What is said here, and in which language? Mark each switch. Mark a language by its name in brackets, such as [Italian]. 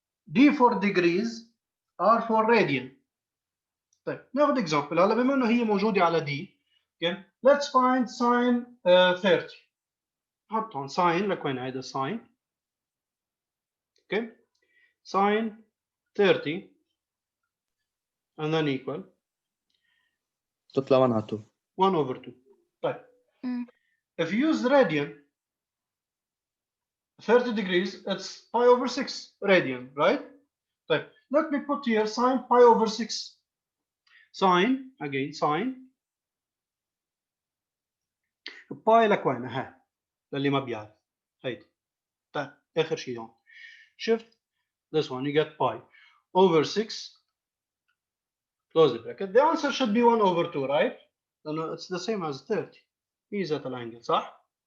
[English] D for degrees R for radian. [Arabic] طيب ناخذ اكزامبل هلا، بما انه هي موجودة على D. [English] Okay let's find sine 30. [Arabic] نحط هون [English] sine، [Arabic] لك وين هيدا [English] sine؟ Okay sine 30 and then equal [Arabic] تطلع 1 على 2. [English] 1 over 2. طيب مم. if you use radian 30 degrees, it's pi over 6 radian, right? طيب let me put here sine pi over 6. Sine, again sine pi [Arabic] لك وين؟ ها للي ما بيعرف هيدي. طيب اخر شيء هون [English] shift this one, you get pi over 6, close the bracket. The answer should be 1 over 2, right? No, it's the same as 30. He's at an angle, صح?